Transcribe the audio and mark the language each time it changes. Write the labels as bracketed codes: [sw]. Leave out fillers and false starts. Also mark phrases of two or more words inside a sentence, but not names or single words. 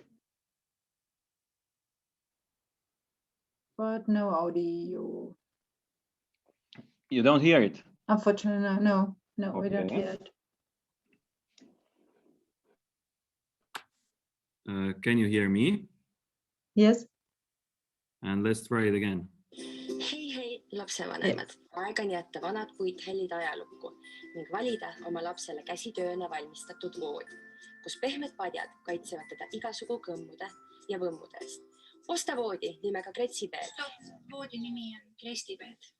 [en] But no audio. You don't hear it? Unfortunately, no, we don't Okay. hear it. Can you hear me? Yes. And let's try it again. [et] Hei lapsevanemad, aeg on jätta vanad puithellid ajalukku ning valida oma lapsele käsitööna valmistatud voodi, kus pehmed padjad kaitsevad teda igasugu kõmmude ja võmmude eest. Osta voodi nimega Kretsipeed. Voodi nimi on Kerstipeed.